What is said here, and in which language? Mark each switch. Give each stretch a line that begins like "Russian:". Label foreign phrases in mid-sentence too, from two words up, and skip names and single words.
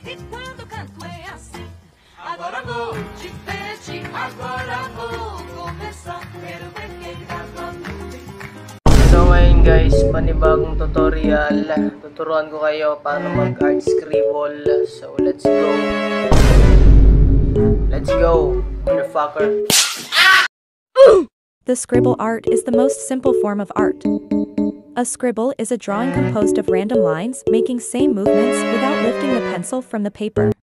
Portuguese: E quando o canto é assim, agora vou diferente, agora vou começar. Quero ver quem tá comigo.
Filipino: So ngayon guys, panibagong tutorial. Tuturuan ko kayo paano mag-
English: art scribble. So let's go. Let's go, motherfucker. The scribble art is the most simple form of art. A scribble is a drawing composed of random lines making same movements without lifting the pencil from the paper.